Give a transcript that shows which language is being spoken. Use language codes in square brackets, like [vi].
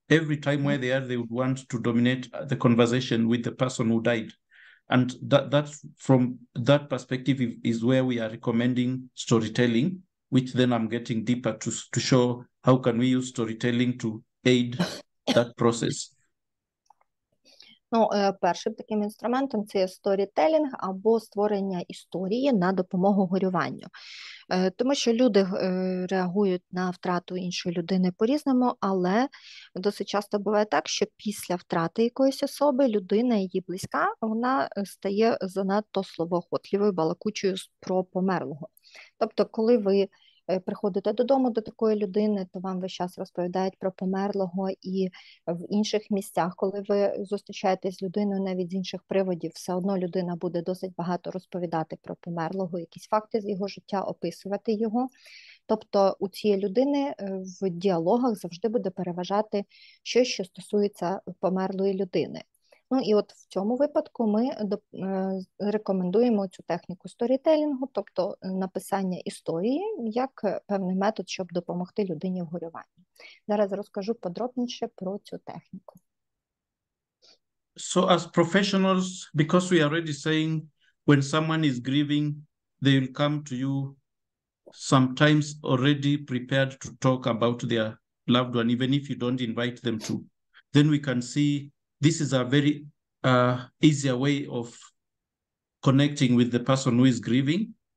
[en] Every time where they are, they would want to dominate the conversation with the person who died. And that's from that perspective is where we are recommending storytelling, which then I'm getting deeper to show how can we use storytelling to aid that process. [uk] Ну, першим таким інструментом це є сторітелінг або створення історії на допомогу горюванню. Тому що люди реагують на втрату іншої людини по-різному, але досить часто буває так, що після втрати якоїсь особи людина, її близька, вона стає занадто словоохотливою, балакучою про померлого. Тобто, коли ви приходите додому до такої людини, то вам весь час розповідають про померлого, і в інших місцях, коли ви зустрічаєтесь з людиною навіть з інших приводів, все одно людина буде досить багато розповідати про померлого, якісь факти з його життя, описувати його. Тобто у цієї людини в діалогах завжди буде переважати щось, що стосується померлої людини. Ну і от в цьому випадку ми рекомендуємо цю техніку сторітелінгу, тобто написання історії як певний метод, щоб допомогти людині в горюванні. Зараз розкажу подробніше про цю техніку. [en] So as professionals, because we are already saying when someone is grieving, they will come to you sometimes already prepared to talk about their loved one, even if you don't invite them to. Then we can see this is a very easier way of connecting with the person who is grieving.